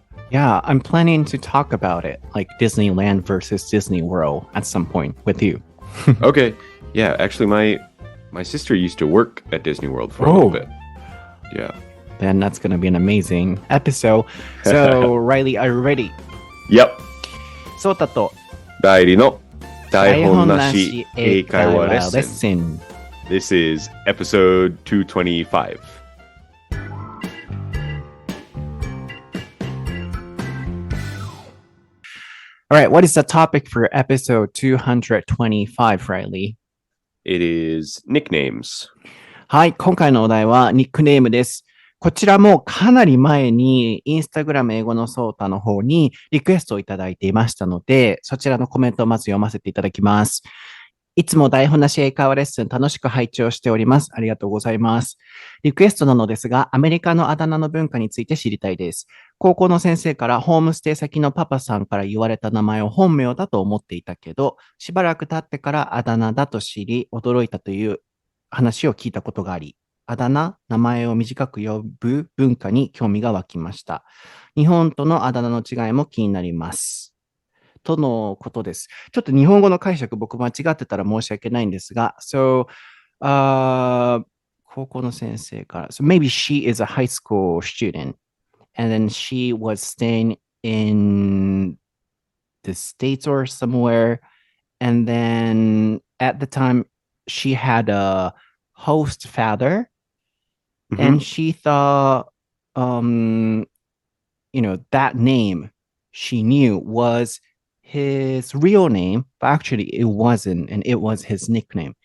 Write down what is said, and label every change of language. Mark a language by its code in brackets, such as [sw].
[en] Yeah, I'm planning to talk about it, like Disneyland versus Disney World at some point with you. Okay. Yeah, actually, my sister used to work at Disney World for a little bit. Yeah. Then that's going to be an amazing episode. So, Reilly, are you ready? Yep. [ja] ソータと Reillyの台本なし英会話レッスン. This is episode 225. All right, what is the topic for episode 225, Reilly? It is nicknames. はい、今回のお題はニックネームです。こちらもかなり前にインスタグラム英語のソータの方にリクエストをいただいていましたので、そちらのコメントをまず読ませていただきます。いつも台本なし英会話レッスン楽しく拝聴しております。ありがとうございます。リクエストなのですが、アメリカのあだ名の文化について知りたいです。高校の先生からホームステイ先のパパさんから言われた名前を本名だと思っていたけど、しばらく経ってからあだ名だと知り、驚いたという話を聞いたことがあり、あだ名、名前を短く呼ぶ文化に興味が湧きました。日本とのあだ名の違いも気になります。とのことです。ちょっと日本語の解釈僕間違ってたら申し訳ないんですが、こ高校の先生から。 [en] So maybe she is a high school student and then she was staying in the States or somewhere. And then at the time she had a host father and she thought, that name she knew was his real name, but actually it wasn't, and it was his nickname.